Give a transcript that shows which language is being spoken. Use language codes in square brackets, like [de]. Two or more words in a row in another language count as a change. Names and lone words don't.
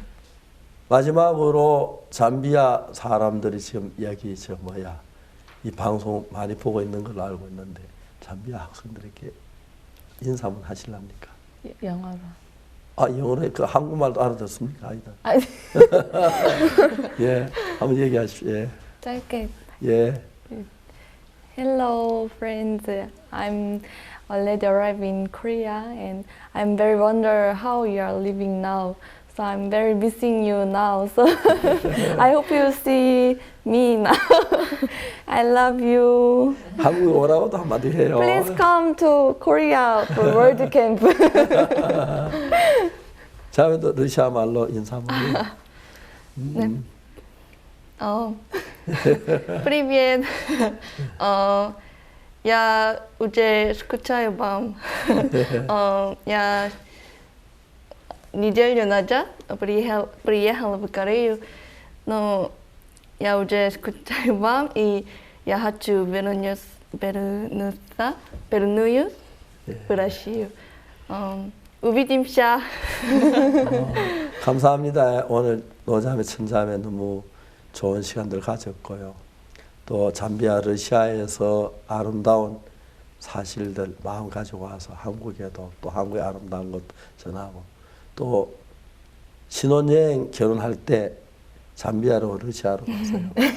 [ko] 마지막으로 잠비아 사람들이 지금 여기 이 방송 많이 보고 있는 걸로 알고 있는데 잠비아 학생들에게 인사 한번 하실랍니까? 영어로. 아, 영어로 그 한국말도 알아듣습니까? 아니다. 아니. 예, 한번 얘기하십시오. 예. 짧게. 예. [en] Hello, friends. I'm already arrived in Korea, and I'm very wonder how you are living now. So I'm very missing you now. So I hope you see me now. I love you. [ko] 한국에 오라고도 한마디 해요. [en] Please come to Korea for World Camp. [ko] 자매도 러시아 말로 인사 한번 해요. 네. [ru] Привет. Я уже скучаю вам. Я неделю назад приехал в Корею, но я уже скучаю вам, и я хочу вернуться в Россию. Увидимся. [ko] 감사합니다. 오늘 노자매 천자매 너무 좋은 시간들 가졌고요. 또 잠비아 러시아에서 아름다운 사실들 마음 가지고 와서 한국에도 또 한국의 아름다운 것 전하고 또 신혼여행 결혼할 때 잠비아로 러시아로 갔어요.